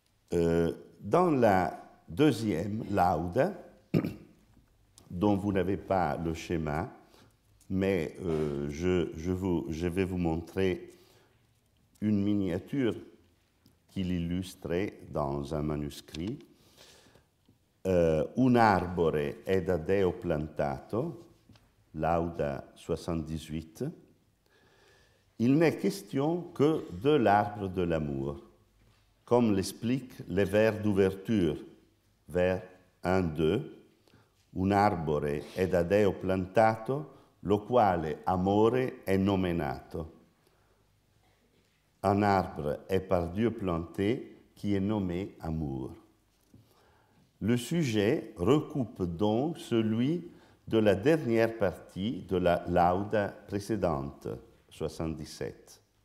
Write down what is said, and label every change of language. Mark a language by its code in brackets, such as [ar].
[fr] Dans la deuxième laude, dont vous n'avez pas le schéma, mais je vais vous montrer une miniature qui l'illustrait dans un manuscrit. [it] Un arbore è da Deo plantato, lauda 78. [fr] Il n'est question que de l'arbre de l'amour, comme l'expliquent les vers d'ouverture, vers 1-2. [it] Un arbore è da Deo plantato, lo quale amore è nominato. [fr] Un arbre est par Dieu planté, qui est nommé amour. Le sujet recoupe donc celui de la dernière partie de la lauda précédente, 77.